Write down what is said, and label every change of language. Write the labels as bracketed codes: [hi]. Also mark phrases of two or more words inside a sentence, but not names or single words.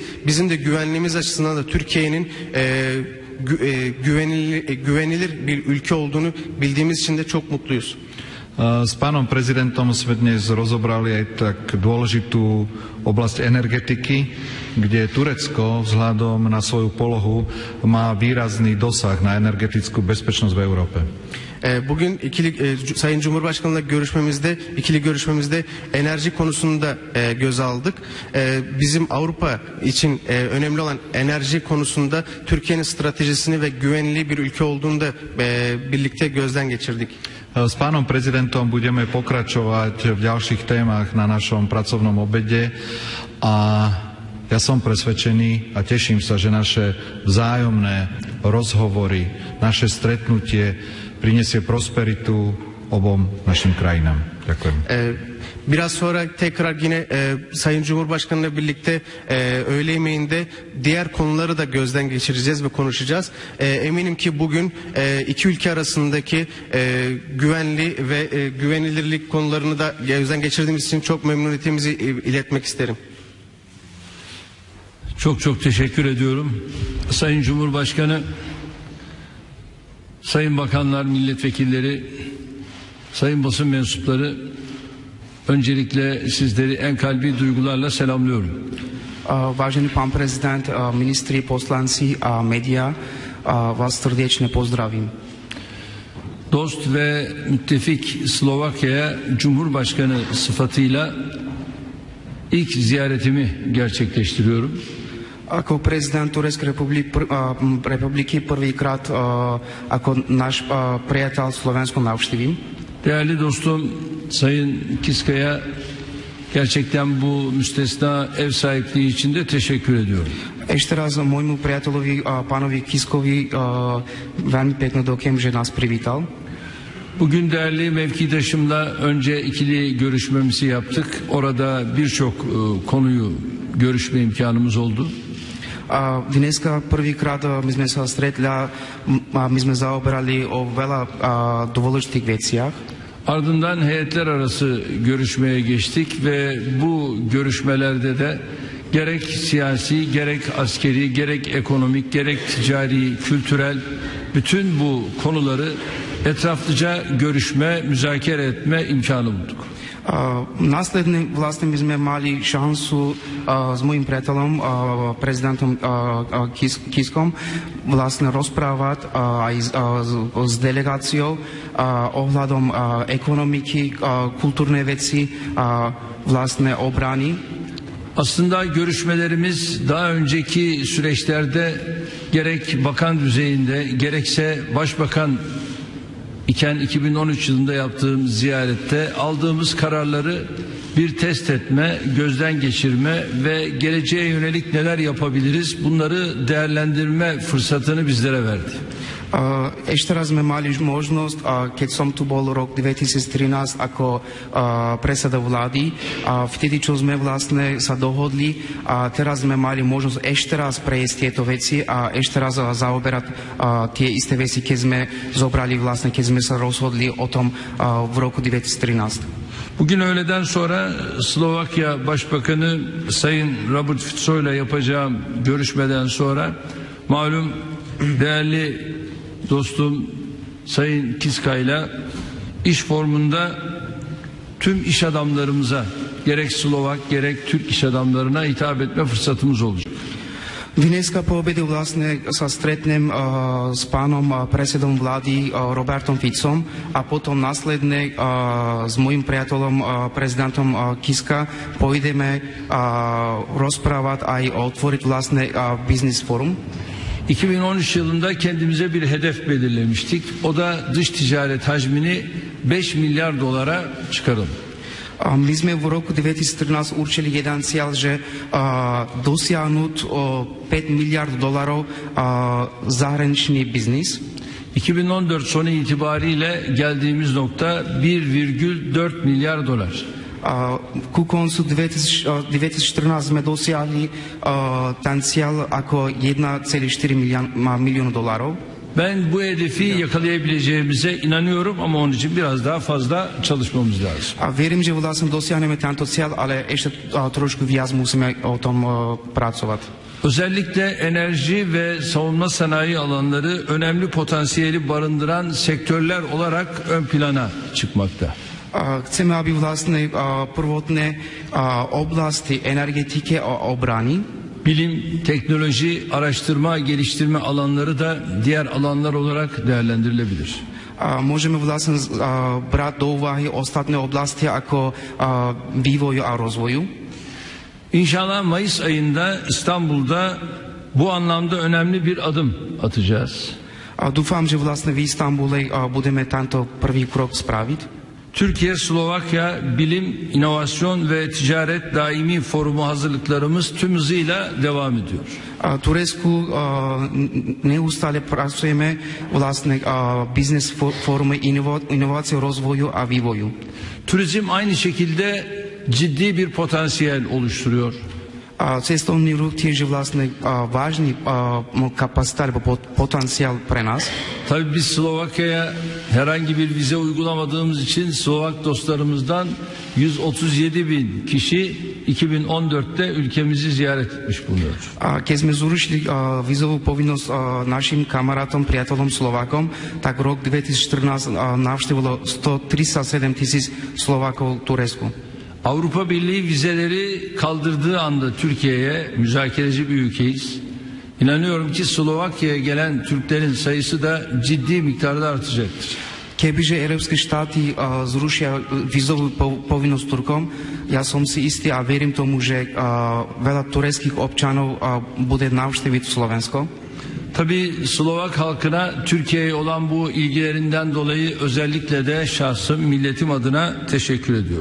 [tr] Bizim de güvenliğimiz açısından da Türkiye'nin güvenilir bir ülke olduğunu bildiğimiz için de çok mutluyuz. [sk] S pánom prezidentom sme dnes rozobrali aj tak dôležitú oblasť energetiky, kde Turecko vzhľadom na svoju polohu má výrazný dosah na energetickú bezpečnosť v Európe. [tr] Bugün Sayın Cumhurbaşkanı'yla ikili görüşmemizde enerji konusunu da göze aldık. Bizim Avrupa için önemli olan enerji konusunda Türkiye'nin stratejisini ve güvenli bir ülke olduğunu da birlikte gözden geçirdik. [sk] S pánom prezidentom budeme pokračovať v ďalších témach na našom pracovnom obede a ja som presvedčený a teším sa, že naše vzájomné rozhovory, naše stretnutie prinesie prosperitu obom našim krajinám. Ďakujem. [tr] Biraz sonra tekrar yine Sayın Cumhurbaşkanı'yla birlikte öğle yemeğinde diğer konuları da gözden geçireceğiz ve konuşacağız. Eminim ki bugün iki ülke arasındaki güvenli ve güvenilirlik konularını da gözden geçirdiğimiz için çok memnuniyetimizi iletmek isterim. Çok teşekkür ediyorum. Sayın Cumhurbaşkanı, Sayın Bakanlar, Milletvekilleri, Sayın basın mensupları, öncelikle sizleri en kalbi duygularla selamlıyorum. [sk] Vážený pán prezident, ministri, poslanci a média, vás srdečne pozdravím. [tr] Dost ve müttefik Slovakya'ya Cumhurbaşkanı sıfatıyla ilk ziyaretimi gerçekleştiriyorum. [sk] Ako prezident Турецкej republiky prvýkrát ako náš priateľ Slovensku navštívim. [tr] Değerli dostum Sayın Kiska'ya gerçekten bu müstesna ev sahipliği için de teşekkür ediyorum. [sk] Ešte raz môjmu priateľovi, pánovi Kiskovi, veľmi pekne ďakujem, že nás privítal. [tr] Bugün değerli mevkidaşımla önce ikili görüşmemizi yaptık. Orada birçok konuyu görüşme imkanımız oldu. [sk] Dneska prvýkrát my sme sa stretli a my sme zaoberali o veľa dôležitých veciach. [tr] Ardından heyetler arası görüşmeye geçtik ve bu görüşmelerde de gerek siyasi, gerek askeri, gerek ekonomik, gerek ticari, kültürel bütün bu konuları etraflıca görüşme, müzakere etme imkanı bulduk. [sk] Následne vlastne my sme mali šancu s môjim priateľom, prezidentom Kiskom, vlastne rozprávať aj s delegáciou ohľadom ekonomiky, kultúrnej veci, vlastne obrany. [tr] Aslında görüşmelerimiz daha önceki süreçlerde gerek bakan düzeyinde gerekse başbakan iken 2013 yılında yaptığımız ziyarette aldığımız kararları bir test etme, gözden geçirme ve geleceğe yönelik neler yapabiliriz bunları değerlendirme fırsatını bizlere verdi. [sk] Ešte raz sme mali možnosť, keď som tu bol rok 2013 ako predseda vlády, vtedy, čo sme vlastne sa dohodli, a teraz sme mali možnosť ešte raz prejsť tieto veci a ešte raz zaoberať tie isté veci, keď sme zobrali vlastne, keď sme sa rozhodli o tom v roku 2013. [tr] Bugün öğleden sonra Slovakya Başbakanı Sayın Robert Fico ile yapacağım görüşmeden sonra malum değerli dostum Sayın Kiska ile iş formunda tüm iş adamlarımıza gerek Slovak gerek Türk iş adamlarına hitap etme fırsatımız olacak. [sk] Dneska po obede vlastne sa stretnem s pánom predsedom vlády Robertom Ficom a potom následne s môjim priateľom prezidentom Kiska pôjdeme rozprávať aj otvoriť vlastne [en] business forum. [tr] 2013 yılında kendimize bir hedef belirlemiştik. O da dış ticaret hacmini 5 milyar dolara çıkaralım. [sk] My sme v roku 2013 určili jeden cieľ, že dosiahnuť 5 miliard dolarov zahraničný biznis. [tr] 2014 sonu itibariyle geldiğimiz nokta 1,4 milyar dolar. [sk] Ku koncu 2014 sme dosiahli ten cieľ ako 1,4 miliónu dolarov. [tr] Ben bu hedefi yakalayabileceğimize inanıyorum ama onun için biraz daha fazla çalışmamız lazım. [sk] Verím, že vlastne dosiahneme tento cieľ, ale ešte trošku viac musíme o tom pracovať. [tr] Özellikle enerji ve savunma sanayi alanları önemli potansiyeli barındıran sektörler olarak ön plana çıkmakta. [sk] Chceme, aby vlastne prvotné oblasti energetike a obrany, [tr] bilim, teknoloji, araştırma, geliştirme alanları da diğer alanlar olarak değerlendirilebilir. [sk] Môžeme vlastne brať do úvahy ostatné oblasti ako vývoju a rozvoju. [tr] İnşallah Mayıs ayında İstanbul'da bu anlamda önemli bir adım atacağız. [sk] Dúfam, že vlastne v Istanbule budeme tento prvý krok spraviť. [tr] Türkiye-Slovakya Bilim, İnovasyon ve Ticaret Daimi Forumu hazırlıklarımız tüm hızıyla devam ediyor. [sk] Turecku neustále pracujeme vlastne biznes forume inovácie, rozvoju a vývoju. [tr] Turizm aynı şekilde ciddi bir potansiyel oluşturuyor. [sk] Cestovný ruch tiež je vlastne vážny kapacita alebo potenciál pre nás. [tr] Tabii biz Slovakya'ya herhangi bir vize uygulamadığımız için Slovak dostlarımızdan 137 bin kişi 2014'te ülkemizi ziyaret etmiş bulunuyor. [sk] Keď sme zrušili vízovú povinnosť našim kamarátom, priateľom Slovákom, tak rok 2014 navštívilo 137 000 Slovákov Turecku. [tr] Avrupa Birliği vizeleri kaldırdığı anda Türkiye'ye müzakereci bir ülkeyiz. İnanıyorum ki Slovakya'ya gelen Türklerin sayısı da ciddi miktarda artacaktır. [sk] Kebyže európske štáty zrušia vízovú povinnosť Turkom, Ja som si istý a verím tomu, že veľa tureckých občanov bude navštíviť Slovensko. [tr] Tabii Slovak halkına Türkiye'ye olan bu ilgilerinden dolayı özellikle de şahsım, milletim adına teşekkür ediyorum.